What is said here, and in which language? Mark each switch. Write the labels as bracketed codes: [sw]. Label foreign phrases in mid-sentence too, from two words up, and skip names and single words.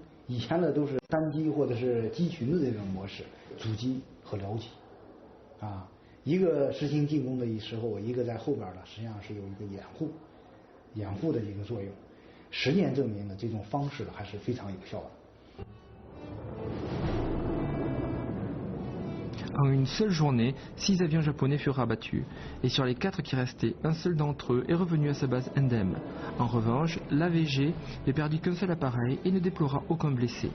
[zh] 以前呢都是单机或者是机群的这种模式，主机和僚机，啊，一个实行进攻的时候，一个在后边呢，实际上是有一个掩护的一个作用。实践证明呢，这种方式还是非常有效的。 [fr] En une seule journée, 6 avions japonais furent abattus, et sur les 4 qui restaient, un seul d'entre eux est revenu à sa base indemne. En revanche, l'AVG ne perdit qu'un seul appareil et ne déplora aucun blessé.